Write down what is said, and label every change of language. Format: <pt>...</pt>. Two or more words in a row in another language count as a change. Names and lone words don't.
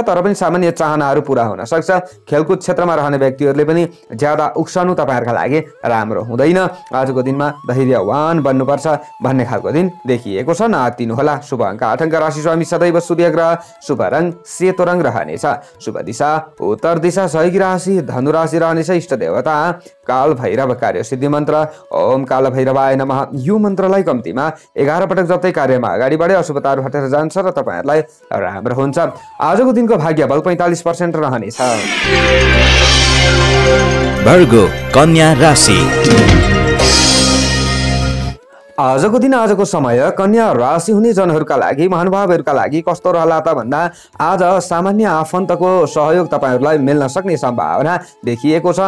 <ne>तर पनि सामान्य चाहनाहरू पूरा हुन सक्छ। खेलकुद क्षेत्रमा रहने व्यक्तिहरूले पनि ज्यादा उक्साउनु तपाईहरुका लागि राम्रो हुँदैन। आजको दिनमा धैर्यवान बन्नुपर्छ भन्ने खालको दिन देखिएको छ। नआत्तिनुहोला। शुभ अङ्क 8 अङ्क राशि स्वामी सदैव सूर्य ग्रह, शुभ रङ सेतो रङ रहनेछ, शुभ दिशा उत्तर दिशा, सहयोगी राशि धनु राशि रहनेछ, इष्ट देवता काल भैरव, कार्य सिद्धि मन्त्र</ne> <sa>ओम काल भैरवाय नमः।</sa> <ne>यो मन्त्रलाई कम्तीमा 11 पटक जप्दै कार्यमा अगाडि बढे अशुभताहरू हटेर जान्छ र तपाईहरुलाई राम्रो हुन्छ। आजको दिनको भाग्य बल 45% रहनेछ। भर्गो कन्या राशि। आजको दिन आजको समय कन्या राशि हुने जनहरूका लागि महानुभावहरूका लागि कस्तो रहला त भन्दा आज सामान्य आफन्तको सहयोग तपाईहरूलाई मिल्न सक्ने सम्भावना देखिएको छ।</ne>